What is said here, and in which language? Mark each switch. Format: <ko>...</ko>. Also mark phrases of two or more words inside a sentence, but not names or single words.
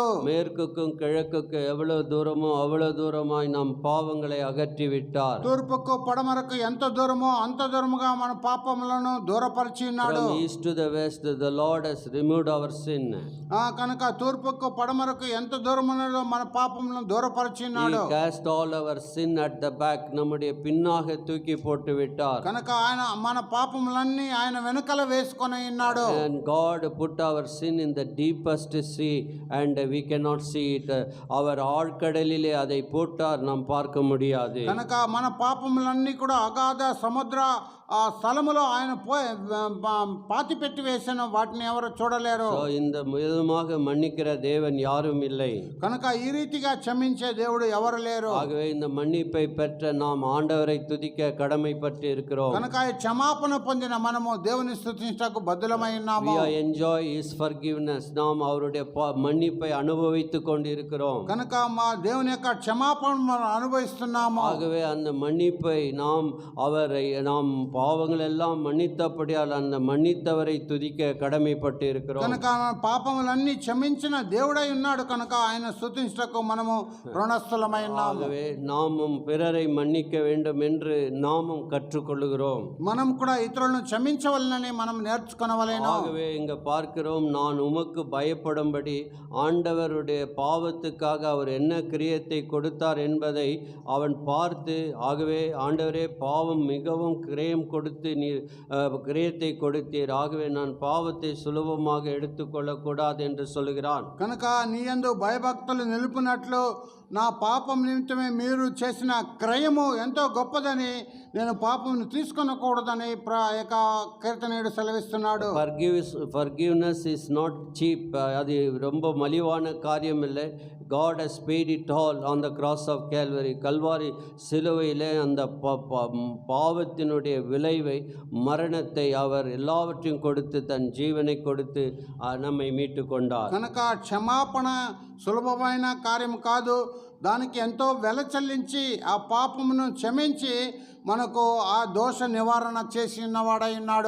<ta>மேற்குக்கும் கிழக்குக்கும் எவ்வளவு தூரமோ அவ்வளவு தூரமாய் நம் பாவங்களை அகற்றி விட்டார்.</ta> <te>తూర్పుకు పడమరకు ఎంత దూరమో అంత దూరముగా మన పాపములను దూరపరిచి ఉన్నాడు.</te> <en>From east to the west the Lord has removed our sin.</en> <te>కనుక తూర్పుకు పడమరకు ఎంత దూరం ఉన్నదో మన పాపములను దూరపరిచి ఉన్నాడు.</te> <en>He cast all our sin at the back.</en> <ta>நம்முடைய பின்னாக தூக்கி போட்டு விட்டார்.</ta> <te>కనుక ఆయన మన పాపములన్నీ ఆయన వెనుకల వేసుకొని ఉన్నాడు.</te> <en>And God put our sin in in the deepest sea and we cannot see it.</en> <ta>அவர் ஆழ்கடலிலே அதை போட்டார், நாம் பார்க்க முடியாது.</ta> <te>కనుక మన పాపములన్నీ కూడా అగాధ సముద్ర ఆ స్థలములో ఆయన పాతి పెట్టి వేసిన వాటిని ఎవరు చూడలేరు.</te> <ta>So, இந்த விதமாக மன்னிக்கிற தேவன் யாரும் இல்லை.</ta> <te>కనుక ఈ రీతిగా క్షమించే దేవుడు ఎవరు లేరు.</te> <ta>ஆகவே இந்த மன்னிப்பை பெற்ற நாம் ஆண்டவரை துதிக்க கடமைப்பட்டு இருக்கிறோம்.</ta> <te>కనుక ఈ క్షమాపణ పొందిన మనము దేవుని స్తుతించటకు బద్దులమై ఉన్నాము.</te> <en>We enjoy his forgiveness.</en> <ta>நாம் அவருடைய மன்னிப்பை அனுபவித்துக் கொண்டிருக்கிறோம்.</ta> <te>కనుక మా దేవుని యొక్క క్షమాపణ మనం అనుభవిస్తున్నాము.</te> <ta>ஆகவே அந்த மன்னிப்பை நாம் பாவங்கள் எல்லாம் மன்னித்தபடியால் அந்த மன்னித்தவரை துதிக்க கடமைப்பட்டு இருக்கிறோம்.</ta> <te>కనుక పాపములన్నీ క్షమించిన దేవుడై ఉన్నాడు కనుక ఆయన స్తుతించటకు మనము రుణస్థులమై ఉన్నాము.</te> <ta>ஆகவே நாமும் பிறரை மன்னிக்க வேண்டும் என்று நாமும் கற்றுக்கொள்கிறோம்.</ta> <te>మనం కూడా ఇతరులను క్షమించవలనని మనం నేర్చుకొనవలెను.</te> <ta>ஆகவே இங்க பார்க்கிறோம், நான் உமக்கு பயப்படும்படி ஆண்டவருடைய பாவத்துக்காக அவர் என்ன கிரியத்தை கொடுத்தார் என்பதை அவன் பார்த்து, ஆகவே ஆண்டவரே பாவம் மிகவும் கிரயம் கொடுத்து நீர் கிரயத்தை கொடுத்தீர், ஆகவே நான் பாவத்தை சுலபமாக எடுத்துக்கொள்ளக்கூடாது என்று சொல்கிறான்.</ta> <te>కనుక నీ యందు భయభక్తులు నిలుపునట్లు నా పాపం నిమిత్తమే మీరు చేసిన క్రయము ఎంతో గొప్పదని నేను పాపమును తీసుకొనకూడదని కీర్తనీయుడు సెలవిస్తున్నాడు.</te> <en>Forgiveness is not cheap.</en> <ta>அது ரொம்ப மலிவான காரியம் இல்லை.</ta> <en>God has paid it all on the cross of Calvary.</en> <ta>கல்வாரி சிலுவையிலே அந்த பாவத்தினுடைய விளைவை, மரணத்தை அவர் எல்லாவற்றையும் கொடுத்து தன் ஜீவனை கொடுத்து நம்மை மீட்டு கொண்டார்.</ta> <te>కనుక క్షమాపణ సులభమైన కార్యం కాదు, దానికి ఎంతో వెల చెల్లించి ఆ పాపమును క్షమించి మనకు ఆ దోష నివారణ చేసి ఉన్నవాడై ఉన్నాడు.</te>